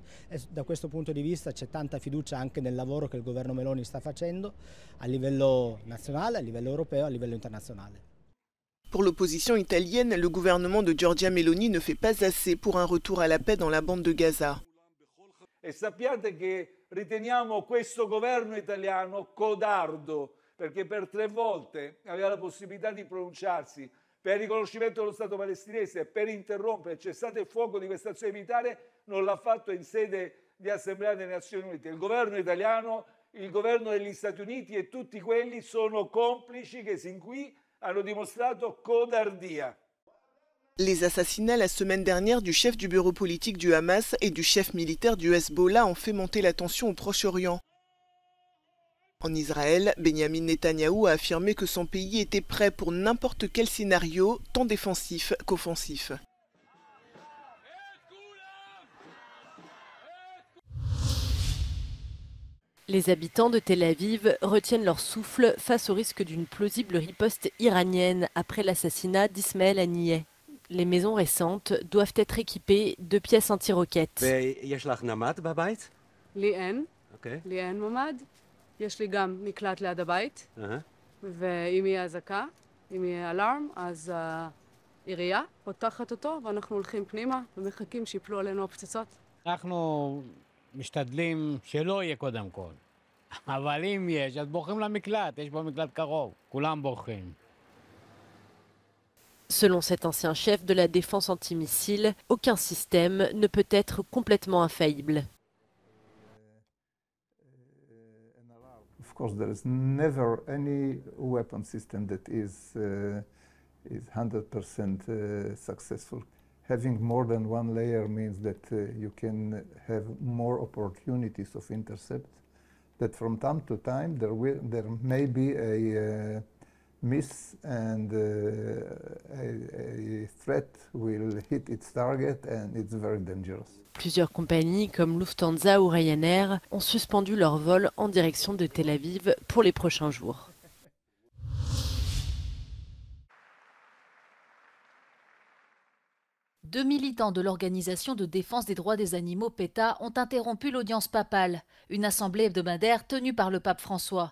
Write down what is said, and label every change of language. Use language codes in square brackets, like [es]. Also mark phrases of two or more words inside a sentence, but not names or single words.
[it] E da questo punto di vista c'è tanta fiducia anche nel lavoro che il governo Meloni sta facendo a livello nazionale, a livello europeo, a livello internazionale. [fr] Pour l'opposition italienne, le gouvernement de Giorgia Meloni ne fait pas assez pour un retour à la paix dans la bande de Gaza. [it] E sappiate che riteniamo questo governo italiano codardo, perché per 3 volte aveva la possibilità di pronunciarsi per il riconoscimento dello Stato palestinese e per interrompere il cessate il fuoco di questa azione militare, non l'ha fatto in sede di Assemblea delle Nazioni Unite. Il governo italiano, il governo degli Stati Uniti e tutti quelli sono complici che sin qui hanno dimostrato codardia. [fr] Les assassinats la semaine dernière du chef du bureau politique du Hamas et du chef militaire du Hezbollah ont fait monter la tension au Proche-Orient. En Israël, Benjamin Netanyahou a affirmé que son pays était prêt pour n'importe quel scénario, tant défensif qu'offensif. Les habitants de Tel Aviv retiennent leur souffle face au risque d'une plausible riposte iranienne après l'assassinat d'Ismaël Haniyeh. Les maisons récentes doivent être équipées de pièces anti-roquettes. [he] יש לי גם מקלט ליד הבית, ואם יהיה אזעקה, אם יהיה אלארם, אז העירייה פותחת אותו, ואנחנו הולכים פנימה ומחכים שיפלו עלינו הפצצות. אנחנו משתדלים שלא יהיה קודם כל, אבל אם יש, אז בורחים למקלט, יש פה מקלט קרוב, כולם בורחים. [fr] Selon cet ancien chef de la défense antimissile, aucun système ne peut être complètement infaillible. [en] Of course, there is never any weapon system that is 100% successful. Having more than one layer means that you can have more opportunities of intercept. That from time to time there may be a miss and a threat will hit its target and it's very dangerous. [fr] Plusieurs compagnies comme Lufthansa ou Ryanair ont suspendu leur vol en direction de Tel Aviv pour les prochains jours. Deux militants de l'Organisation de défense des droits des animaux PETA ont interrompu l'audience papale, une assemblée hebdomadaire tenue par le pape François.